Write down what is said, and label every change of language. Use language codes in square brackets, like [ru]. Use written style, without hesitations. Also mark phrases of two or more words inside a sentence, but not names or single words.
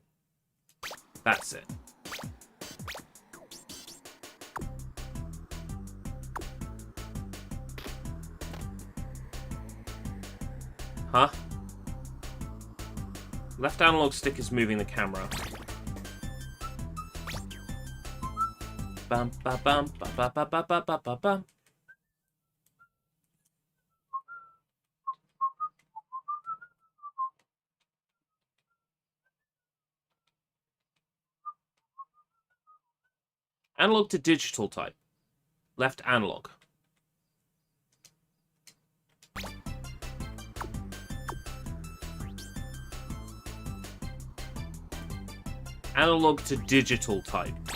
[en] That's it. Huh? Left analog stick is moving the camera. Bum ba bum ba ba ba ba ba ba ba bum. Analog to digital type. Left analog. Analog to digital type.